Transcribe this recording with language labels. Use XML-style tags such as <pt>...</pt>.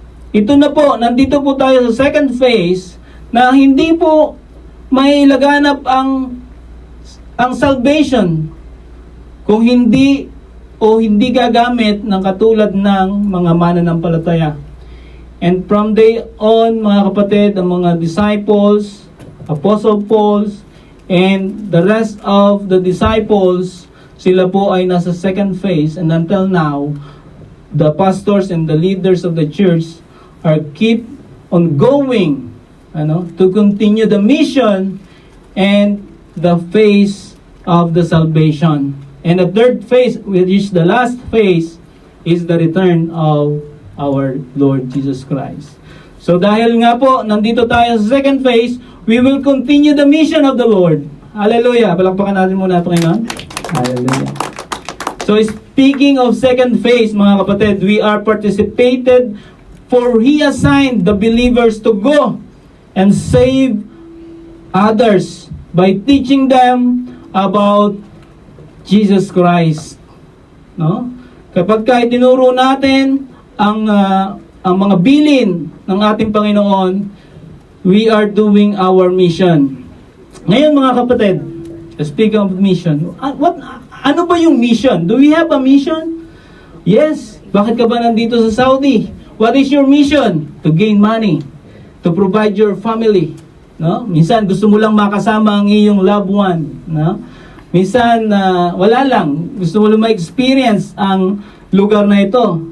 <tl>Ito na po, nandito po tayo sa second phase na hindi po may laganap ang salvation kung hindi gagamit ng katulad ng mga mananampalataya.</tl> <en>And from day on, mga kapatid, ang mga disciples, Apostle Paul, and the rest of the disciples,</en> <tl>sila po ay nasa</tl> <en>second phase, and until now, the pastors and the leaders of the church are keep on going, to continue the mission and the phase of the salvation. And the third phase, which is the last phase, is the return of our Lord Jesus Christ.</en> <tl>So dahil nga po, nandito tayo sa second phase,</tl> <en>we will continue the mission of the Lord.</en> <tl>Hallelujah! Palakpakan natin muna ito, Panginoon. Hallelujah.</tl> <en>So speaking of second phase, mga kapatid, we are participated for He assigned the believers to go and save others by teaching them about Jesus Christ.</en> <tl>No? Kapag itinuro natin ang mga bilin ng ating Panginoon,</tl> <en>we are doing our mission.</en> <tl>Ngayon mga kapatid, speaking of mission, ano ba yung mission?</tl> <en>Do we have a mission? Yes.</en> <tl>Bakit ka ba nandito sa Saudi?</tl> <en>What is your mission? To gain money, to provide your family.</en> <tl>No? Minsan gusto mo lang makasama ang iyong loved one, no? Minsan wala lang, gusto mo lang ma-experience ang lugar na ito.</tl>